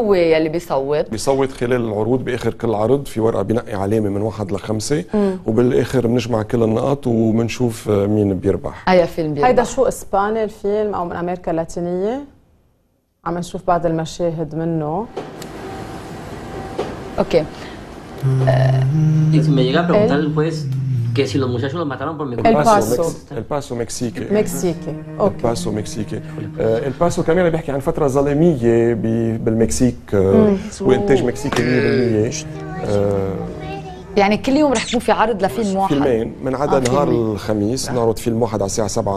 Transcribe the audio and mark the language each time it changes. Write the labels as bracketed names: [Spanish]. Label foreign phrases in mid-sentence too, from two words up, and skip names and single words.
[Arabic] هو يلي بيصوت خلال العروض. باخر كل عرض في ورقه بنقي علامه من 1 ل 5، وبالاخر بنجمع كل النقاط وبنشوف مين بيربح. اي فيلم بيربح. هيدا شو اسباني الفيلم او من امريكا اللاتينيه؟ عم نشوف بعض المشاهد منه. اوكي. [Spanish] Si me llega a preguntar el juez que si los muchachos los mataron por mi culpa. [Arabic] الباسو مكسيكي. اوكي. الباسو مكسيكي. الباسو كمان بيحكي عن فترة ظلامية بالمكسيك، وانتاج مكسيكي 100%. يعني كل يوم رح يكون في عرض لفيلم واحد؟ فيلمين، من عدا نهار الخميس نعرض فيلم واحد على الساعة 7،